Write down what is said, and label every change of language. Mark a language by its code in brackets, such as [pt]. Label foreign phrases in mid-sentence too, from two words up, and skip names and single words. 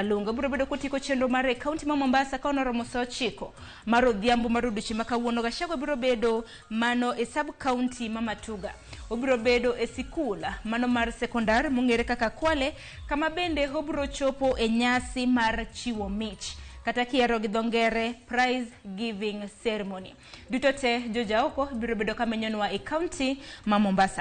[luo] Obiro bedo kotiko chenro mar e kaunti ma Mombasa kono romo saa 9 mar odhiambo mar odiechieng' ma kawuono. Gachagua biro bedo mano e [en] sub county [luo] ma Matuga. Obiro bedo e sikul mano mar sekondar mong'ere kaka Kwale kama bende obiro chopo e nyasi mar chiwo mich kata kiero gi dhongere [en] prize giving ceremony. [luo] Duto te jojaoko biro bedo kamenyonwa e kaunti ma Mombasa.